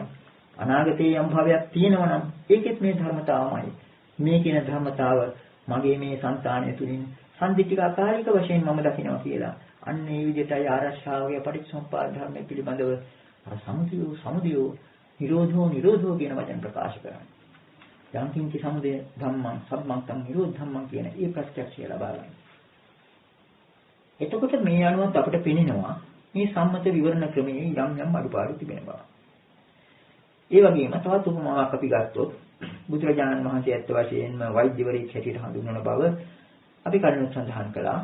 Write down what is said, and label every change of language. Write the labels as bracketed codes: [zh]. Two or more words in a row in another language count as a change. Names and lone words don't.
[si] අනාගතයේ යම් භාවයක් තියෙනවා නම් ඒකෙත් මේ ධර්මතාවමයි. මේ කියන ධර්මතාව මගේ මේ සංතානය තුලින් සම්දිත්තික අකාලික වශයෙන් මම දකිනවා කියලා. අන්න ඒ විදිහටයි ආරක්ෂාවගේ පටිච්චසමුප්පාද ධර්මයේ පිළිබඳව අර [pi] සමුදයෝ නිරෝධෝ [si] කියන වචන ප්‍රකාශ කරන්නේ. [pi] යම් කිංචි සමුදය ධම්මං සම්මන්තං නිරෝධ ධම්මං [si] කියන ඒ ප්‍රත්‍යක්ෂය ලබා ගන්න. එතකොට මේ අනුවත් අපිට පෙනෙනවා මේ සම්මත විවරණ ක්‍රමයේ යම් අඩුපාඩු තිබෙන බව. ඒ වගේම තවත් උපමාවක් අපි ගත්තොත් බුදුරජාණන් වහන්සේ ඇත්ත වශයෙන්ම වෛද්‍යවරයෙක් හැටියට හඳුන්වන බව අපි කලින් සඳහන් කළා.